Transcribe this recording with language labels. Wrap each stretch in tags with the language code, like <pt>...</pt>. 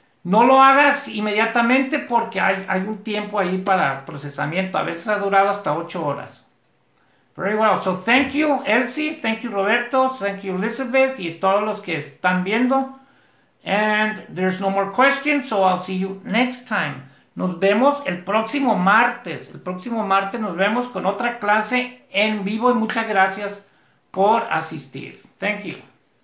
<es>No lo hagas inmediatamente porque hay un tiempo ahí para procesamiento. A veces ha durado hasta 8 horas.</es> <en>Very well. So thank you, Elsie. Thank you, Roberto. Thank you, Elizabeth.</en> <es>Y todos los que están viendo.</es> <en>And there's no more questions, so I'll see you next time.</en> <es>Nos vemos el próximo martes. El próximo martes nos vemos con otra clase en vivo, y muchas gracias por asistir.</es> <en>Thank you.</en>